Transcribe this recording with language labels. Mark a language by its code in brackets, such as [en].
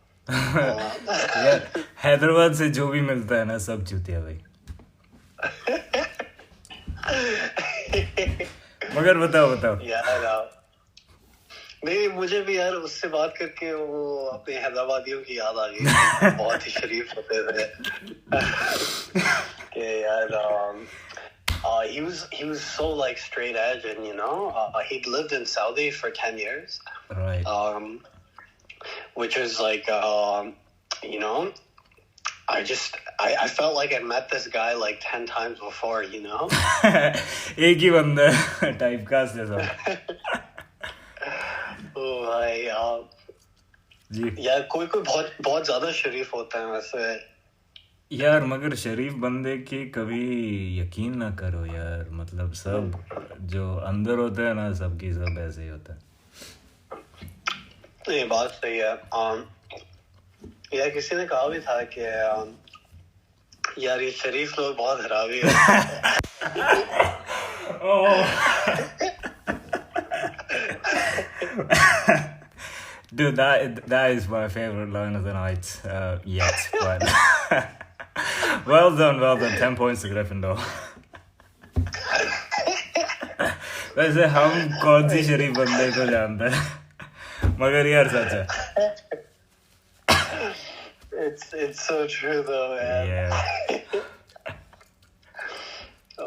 [hi] यार हैदराबाद से जो भी मिलता है ना सब चूतिया भाई. मगर बताओ यार. नहीं मुझे भी यार उससे बात करके वो अपने हैदराबादियों की याद आ गई. बहुत ही शरीफ होते थे कि यार. [en] He was so like straight edge and you know he'd lived in Saudi for 10 years. Right. Which was like you know I felt like I met this guy like 10 times before, you know. [hi] एक ही बंदा type cast है सब. ओ भाई जी. यार कोई बहुत ज्यादा शरीफ होता है वैसे. यार मगर शरीफ बंदे की कभी यकीन ना करो यार, मतलब सब जो अंदर होता है ना, सबकी सब ऐसे ही होता है। ये बात सही है। यार किसी ने कहा भी था कि यार ये शरीफ लोग बहुत हरामी है। [en] Dude, that is my favorite line of the night yet. But well done. 10 points to Gryffindor. [hi] वैसे हम कौन सी शरीफ बंदे को जानते हैं, मगर यार सच है। [en] It's so true though, man. Yeah.